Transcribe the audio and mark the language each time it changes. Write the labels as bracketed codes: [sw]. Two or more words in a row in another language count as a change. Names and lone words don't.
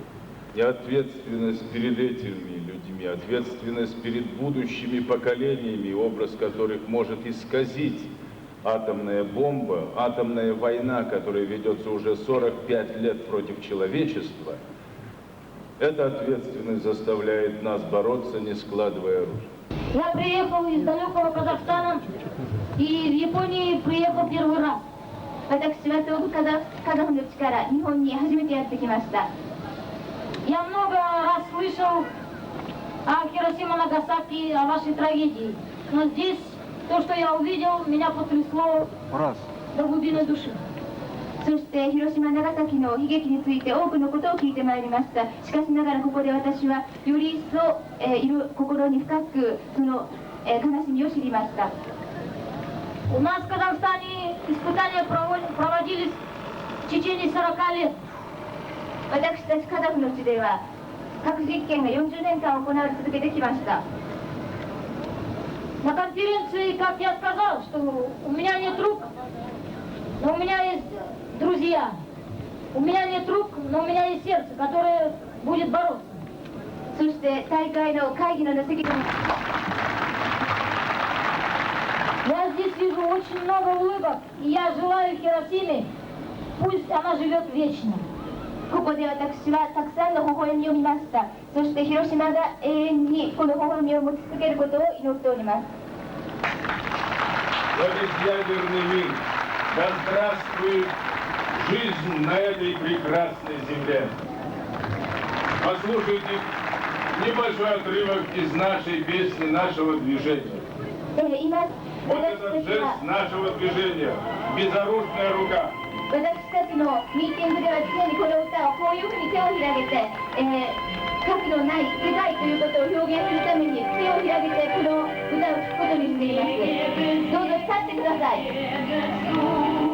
[ru] И ответственность перед этими людьми, ответственность перед будущими поколениями, образ которых может исказить атомная бомба, атомная война, которая ведется уже 45 лет против человечества, эта ответственность заставляет нас бороться, не складывая оружие. Я приехал из далекого Казахстана и в Японии приехал первый раз. [ja] 私は東部カザフの地から日本に初めてやってきました。 [ru] Я много раз слышал о Хиросима, Нагасаки, о вашей трагедии. Но здесь то, что я увидел, меня потрясло до глубины души. [ja] そして広島、長崎の悲劇について多くのことを聞いてまいりました。しかしながらここで私はより一層、心に深くその、悲しみを知りました。 [ru] У нас в Казахстане испытания проводились в течение 40 лет. [ja] 私たちカザフの地では核実験が40年間行われ続けてきました。 [ru] На конференции, как я сказал, что у меня нет рук, но у меня есть друзья. У меня нет рук, но у меня есть сердце, которое будет бороться. [ja] そして大会の会議の席で [ru] Я здесь вижу очень много улыбок, и я желаю Хиросиме, пусть она живет вечно. [ja] ここで私はたくさんの微笑みを見ました。そして広島が永遠にこの微笑みを持ち続けることを祈っております。 [ru] Ядерный мир, да здравствует жизнь на этой прекрасной земле. Послушайте небольшой отрывок из нашей песни, нашего движения. Вот этот жест нашего движения, безоружная рука. [ja] 私たちのミーティングでは常にこの歌をこういうふうに手を広げて、核のない世界ということを表現するために手を広げてこの歌を聴くことにしています。どうぞ立ってください。